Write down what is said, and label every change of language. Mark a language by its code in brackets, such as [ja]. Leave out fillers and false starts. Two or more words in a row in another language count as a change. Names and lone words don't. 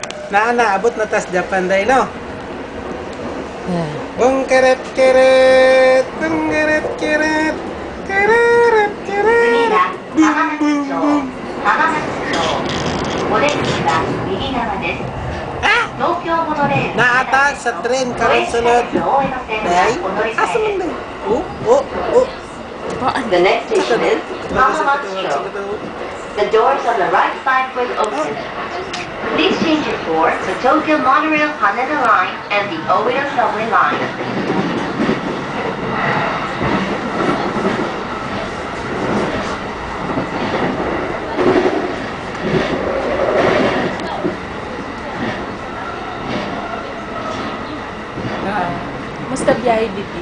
[ceb] naabot na tas Japan day, no? Bung keret keret, bung keret keret, keret keret, boom boom boom. Naata sa tren karon sulod. Day, asa man day? Oh. [en] The next station is Hamamatsu. The doors on the right side will open. Please change your for the Tokyo Monorail Haneda Line and the Oita Subway Line. [tl] Musta biyahe dito?